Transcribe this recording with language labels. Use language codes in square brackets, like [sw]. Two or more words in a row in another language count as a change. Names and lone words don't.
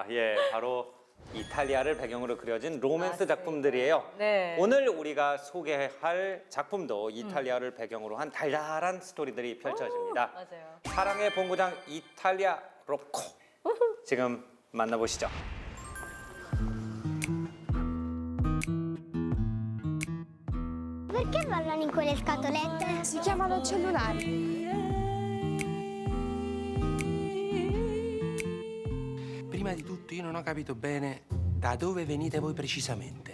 [ko] 예, 바로 이탈리아를 배경으로 그려진 로맨스 작품들이에요. 네. 오늘 우리가 소개할 작품도 이탈리아를 배경으로 한 달달한 스토리들이 펼쳐집니다. 맞아요. 사랑의 본고장 이탈리아 로코. 지금 만나보시죠. [it] Perché ballano in quelle scatolette? Si chiamano cellulari. Prima di tutto io non ho capito bene da dove venite voi precisamente.